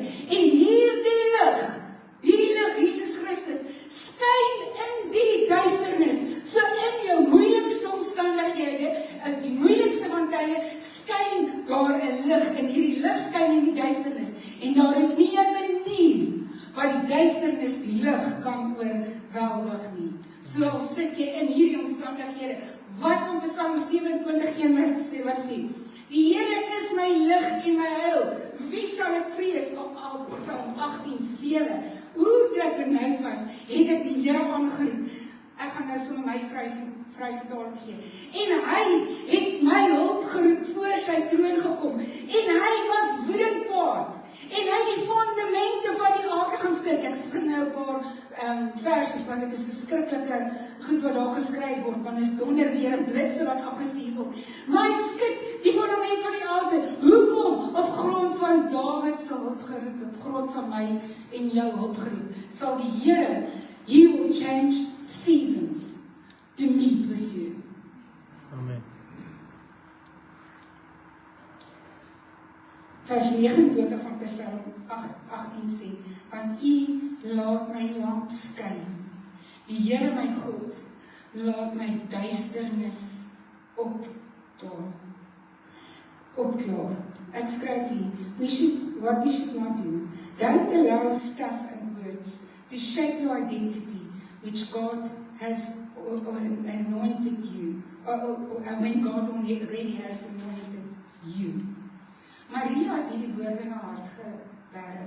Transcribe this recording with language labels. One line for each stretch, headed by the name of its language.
Afrikaans: En hierdie lig, Jesus Christus, skyn in die duisternis, so in jou moeilikste omstandighede, in die moeilikste van tye, skyn daar 'n lig, en hierdie lig skyn in die duisternis, en daar is nie 'n manier, wat die duisternis die lig kan oorweldig nie. So al sit jy in hierdie omstandighede, wat van Psalm 27:1 wat sê, die Here is my lig en my heil, wie sal ek vrees? Psalm 18:7, hoe toe ek benoud was, het ek die Here aangeroep, ek gaan nou sommer my vry vertaling gee. En hy het my hulp geroep voor sy troon gekom. En hy was woedend kwaad. En hy die fundamente van die aarde gaan skud. Ek spring nou 'n paar versies, want dit is verskriklike goed wat daar geskryf word, want dit is donder weer en blitse wat afgestuur word. Maar hy skud die fundament van die aarde. Hoekom? Op grond van Dawid se hulp geroep, op grond van my en jou hulp geroep, sal die Here,
English: He will change seasons to meet with you.
Afrikaans: Amen. Vers 29 van Psalm 18 sê, want U laat my lamp skyn. Die Here my God laat my duisternis opklaar. Ek skryf hier,
English: what we should not do. Don't allow stuff and words to shape your identity, which God has anointed you, when God already has anointed you.
Afrikaans: Maria het hierdie woorde in haar hart geberg.